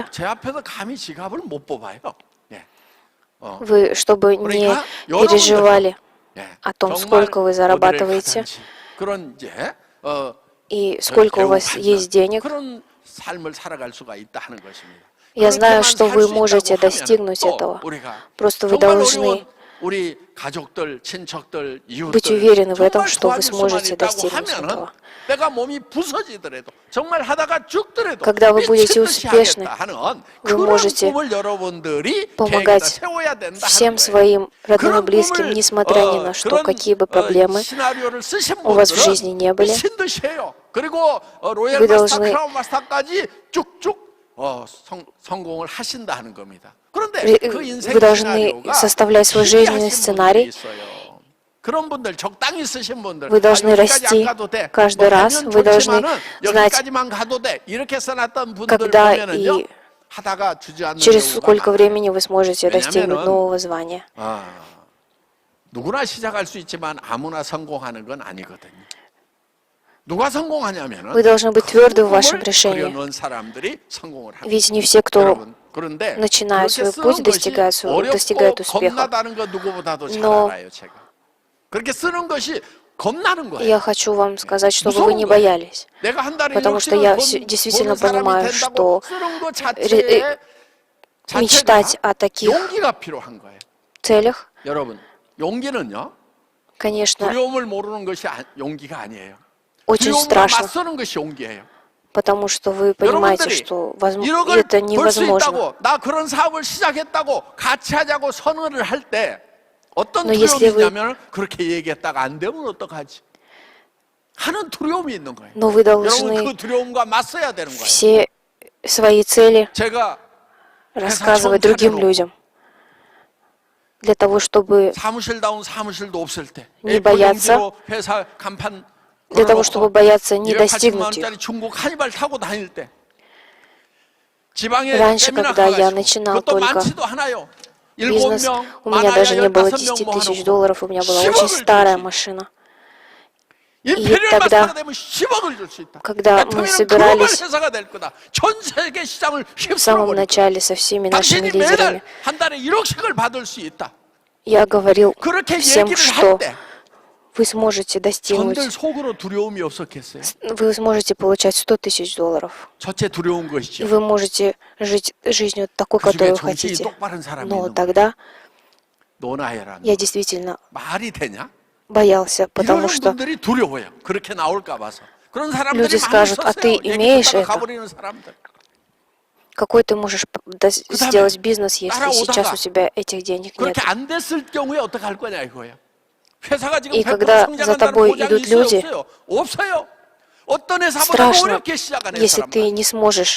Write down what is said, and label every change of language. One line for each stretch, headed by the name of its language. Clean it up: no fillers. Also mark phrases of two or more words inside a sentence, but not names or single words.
Korean: 제가 제 앞에서 감히 지갑을 못 뽑아요. 예.
Russian: Вы, чтобы не
Korean: 그러니까
Russian: переживали
Korean: 예.
Russian: о том,
Korean: 정말
Russian: сколько вы
Korean: 어디를
Russian: зарабатываете
Korean: 가든지 그런 이제
Russian: и сколько у вас есть денег.
Korean: 그런 삶을 살아갈 수가 있다 하는 것입니다.
Russian: Я знаю,
Korean: 그렇게만
Russian: что
Korean: 살
Russian: вы
Korean: 수
Russian: можете
Korean: 있다고 하면
Russian: достигнуть
Korean: 또
Russian: этого.
Korean: 우리가
Russian: Просто вы
Korean: 정말
Russian: должны
Korean: 어려운 우리 가족들, 친척들, 이웃들
Russian: быть уверены в этом,
Korean: 정말
Russian: что вы
Korean: 도와줄 수만
Russian: сможете
Korean: 있다고
Russian: достигнуть
Korean: 하면은
Russian: этого.
Korean: 내가 몸이 부서지더라도 정말 하다가 죽더라도
Russian: Когда вы будете
Korean: 미친 듯이
Russian: успешны,
Korean: 하겠다 하는
Russian: вы
Korean: 그런
Russian: можете
Korean: 꿈을 여러분들이 계획에다
Russian: помогать
Korean: 세워야 된다
Russian: всем
Korean: 하는 거예요.
Russian: своим родным и
Korean: 그런
Russian: близким,
Korean: 꿈을
Russian: несмотря ни на что,
Korean: 그런
Russian: какие бы проблемы
Korean: 시나리오를 쓰신
Russian: у вас в
Korean: 분들은
Russian: жизни не были.
Korean: 미친 듯이 해요. 그리고 로얄
Russian: Вы
Korean: 마스터,
Russian: должны-
Korean: 크라운 마스터까지 쭉쭉 성공을 하신다 하는 겁니다. 그런데 그 인생
Russian: Вы должны
Korean: 시나리오가
Russian: составлять свой жизненный
Korean: 희귀하신 분들이
Russian: сценарий.
Korean: 있어요. 그런 분들 적당히 쓰신 분들
Russian: Вы должны
Korean: 여기까지 안
Russian: расти
Korean: 가도 돼.
Russian: каждый раз.
Korean: 되면
Russian: Вы должны
Korean: 좋지만은
Russian: знать,
Korean: 여기까지만 가도 돼. 이렇게 써놨던 분들
Russian: когда
Korean: 보면은요
Russian: и
Korean: 하다가 주저앉는
Russian: через
Korean: 경우가
Russian: сколько
Korean: 많아요.
Russian: времени вы сможете достигнуть
Korean: 왜냐면은
Russian: нового звания.
Korean: 누구나 시작할 수 있지만 아무나 성공하는 건 아니거든요. 누가 성공하냐면은
Russian: Вы должны быть тверды в вашем
Korean: 꿈을
Russian: решении.
Korean: 그려놓은 사람들이 성공을 합니다.
Russian: Ведь не все, кто
Korean: 여러분, 그런데
Russian: начинает
Korean: 그렇게
Russian: свой путь,
Korean: 쓰는 것이
Russian: достигает
Korean: 어렵고
Russian: успеха.
Korean: 겁나다는 거 누구보다도 잘
Russian: Но
Korean: 알아요, 제가. 그렇게 쓰는 것이 겁나는 거예요.
Russian: Я хочу вам сказать, чтобы вы
Korean: 무서운
Russian: не
Korean: 거예요.
Russian: боялись.
Korean: 내가 한 달에
Russian: Потому что
Korean: 1억씩을
Russian: я
Korean: 버는
Russian: действительно
Korean: 사람이
Russian: понимаю,
Korean: 된다고
Russian: что
Korean: 쓰는 것
Russian: мечтать
Korean: 자체가
Russian: о таких
Korean: 용기가 필요한 거예요.
Russian: целях,
Korean: 여러분, 용기는요.
Russian: конечно,
Korean: 두려움을 모르는 것이 용기가 아니에요.
Russian: очень
Korean: 두려움과
Russian: страшно,
Korean: 맞서는 것이 용기예요.
Russian: потому что вы понимаете,
Korean: 여러분들이
Russian: что
Korean: 1억을
Russian: это
Korean: 벌 수
Russian: невозможно.
Korean: 있다고 나 그런 사업을 시작했다고 같이 하자고 선언을 할 때 어떤
Russian: Но
Korean: 두려움이
Russian: если вы-
Korean: 있냐면 그렇게 얘기했다가 안 되면 어떡하지? 하는 두려움이 있는 거예요.
Russian: Но вы
Korean: 여러분
Russian: должны
Korean: 그 두려움과 맞서야 되는 거예요.
Russian: все свои цели
Korean: 제가
Russian: рассказывать
Korean: 처음
Russian: другим
Korean: 차려놓고
Russian: людям. Для того, чтобы
Korean: 사무실다운 사무실도 없을 때
Russian: Не
Korean: A4
Russian: бояться.
Korean: 용지로 회사 간판
Russian: для того, чтобы бояться не
Korean: 280만
Russian: достигнуть их.
Korean: 원짜리 중국 한이발 타고 다닐 때 지방에
Russian: Раньше,
Korean: 세미나
Russian: когда я
Korean: 가가지고
Russian: начинал
Korean: 그것도
Russian: только
Korean: 많지도 않아요.
Russian: бизнес,
Korean: 7명,
Russian: у меня
Korean: 많아야
Russian: даже не было
Korean: 15명
Russian: 10 тысяч
Korean: 모아놓고
Russian: долларов, у меня была
Korean: 10억을
Russian: очень старая
Korean: 줄 수 있다.
Russian: машина.
Korean: 임페리얼
Russian: тогда,
Korean: 마스터가 되면 10억을 줄 수 있다.
Russian: когда мы
Korean: 애터미는 글로벌
Russian: собирались
Korean: 회사가 될 거다. 전 세계 시장을
Russian: в самом
Korean: 휩쓸어버릴 거다.
Russian: начале со всеми нашими
Korean: 당신이 매달
Russian: лидерами,
Korean: 한 달에 1억씩을 받을 수 있다.
Russian: я говорил
Korean: 그렇게
Russian: всем,
Korean: 얘기를
Russian: что
Korean: 할 때
Russian: вы сможете достигнуть,
Korean: 전들 속으로 두려움이 없었겠어요?
Russian: вы сможете получать 100 тысяч долларов.
Korean: 첫째 두려운
Russian: И
Korean: 것이죠.
Russian: вы можете жить жизнью такой,
Korean: 그 중에
Russian: которую
Korean: 정신이
Russian: хотите.
Korean: 똑바른 사람이
Russian: Но
Korean: 있는 거예요.
Russian: тогда
Korean: 노나해라는
Russian: я действительно
Korean: 말이 되냐?
Russian: боялся, потому
Korean: 이런
Russian: что
Korean: 분들이 두려워요. 그렇게 나올까 봐서. 그런 사람들이
Russian: люди
Korean: 많이
Russian: скажут, а ты
Korean: 있었어요.
Russian: имеешь
Korean: 얘기 듣다가
Russian: это?
Korean: 가버리는 사람들.
Russian: какой ты можешь
Korean: 그다음에
Russian: сделать бизнес, если сейчас
Korean: 따라오다가
Russian: у тебя этих денег нет?
Korean: 그렇게 안 됐을 경우에 어떻게 할 거냐 이거예요. 회사가 지금
Russian: И
Korean: 100%
Russian: когда за
Korean: 성장한다는
Russian: тобой
Korean: 보장이
Russian: идут
Korean: 있어요?
Russian: люди,
Korean: 없어요? 없어요. 어떤 회사보다
Russian: Страшно,
Korean: 어렵게 시작하는
Russian: если
Korean: 사람들.
Russian: ты не сможешь.